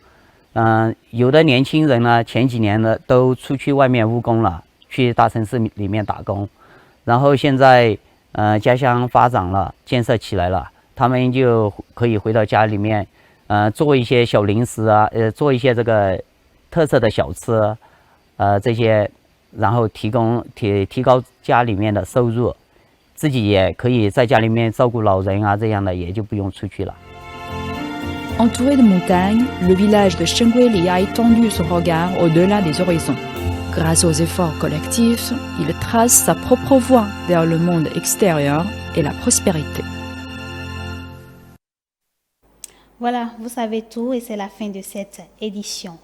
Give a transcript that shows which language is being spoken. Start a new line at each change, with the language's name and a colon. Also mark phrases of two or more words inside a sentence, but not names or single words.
Chinese: 有的年轻人呢，前几年呢都出去外面务工了，去大城市里面打工，然后现在家乡发展了，建设起来了，他们就可以回到家里面，做一些小零食啊，做一些这个特色的小吃，这些，然后提高家里面的收入，自己也可以在家里面照顾老人啊，这样的也就不用出去了。
French: Entouré de montagnes, le village de Shengueli a étendu son regard au-delà des horizons. Grâce aux efforts collectifs, il trace sa propre voie vers le monde extérieur et la prospérité. Voilà, vous savez tout et c'est la fin de cette édition.